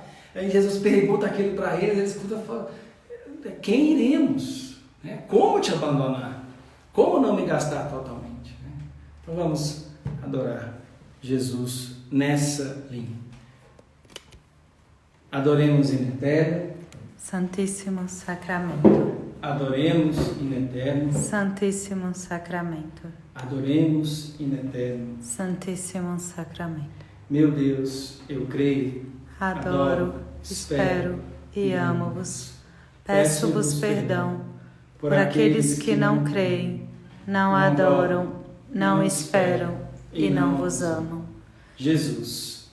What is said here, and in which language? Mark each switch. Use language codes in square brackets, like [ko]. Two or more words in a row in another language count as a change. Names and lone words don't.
[pt] Aí Jesus pergunta aquilo para eles, eles escutam e falam: quem iremos? Como te abandonar? Como não me gastar totalmente? Então vamos adorar Jesus nessa linha. Adoremos in eterno. Santíssimo Sacramento. Adoremos in eterno. Santíssimo Sacramento. Adoremos in eterno. Santíssimo Sacramento. Meu Deus, eu creio, adoro, espero e amo-vos. Peço-vos perdão por aqueles que não creem, não adoram, não esperam e não vos amam. Jesus,